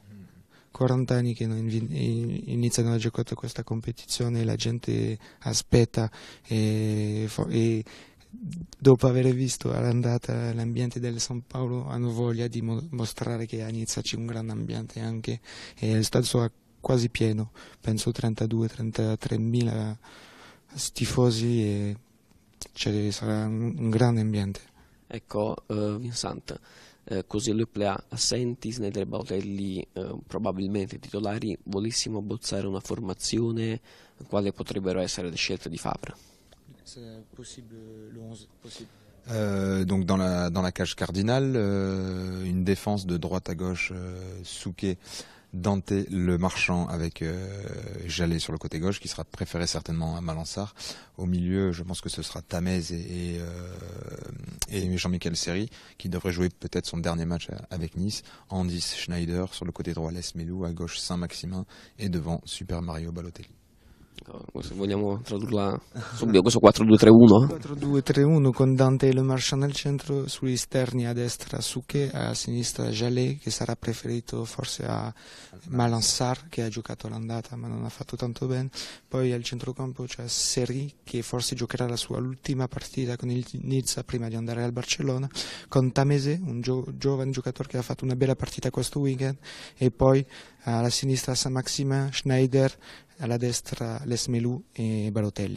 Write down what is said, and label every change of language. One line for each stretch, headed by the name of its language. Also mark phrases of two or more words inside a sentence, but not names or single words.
Italian: 40 anni che il Nizza non ha giocato questa competizione, la gente aspetta e dopo aver visto all'andata l'ambiente del San Paolo hanno voglia di mostrare che a Nizza c'è un grande ambiente anche e il stadio sarà quasi pieno, penso 32-33 mila tifosi e sarà un grande ambiente. Ecco, Vincent, così lui play assenti, Sneijder e Balotelli probabilmente titolari, volessimo abbozzare una formazione, quali potrebbero essere le scelte di Favre?
French: Donc dans la cage cardinale, une défense de droite à gauche, Souquet, Dante, Le Marchand avec Jallet sur le côté gauche qui sera préféré certainement à Malansar. Au milieu, je pense que ce sera Tamez et Jean-Michel Seri qui devrait jouer peut-être son dernier match avec Nice. En 10, Schneider, sur le côté droit Lesmelou, à gauche Saint-Maximin et devant Super Mario Balotelli.
Italian: Se vogliamo tradurla subito, questo 4-2-3-1? 4-2-3-1 con Dante e Le Marchand nel centro, sugli esterni a destra Souquet, a sinistra Jallet che sarà preferito forse a Malansar che ha giocato all'andata ma non ha fatto tanto bene, poi al centrocampo c'è Seri che forse giocherà la sua ultima partita con il Nizza prima di andare al Barcellona, con Tameze, un giovane giocatore che ha fatto una bella partita questo weekend, e poi alla sinistra Saint-Maximin, Schneider, alla destra Lesmelou e Balotelli.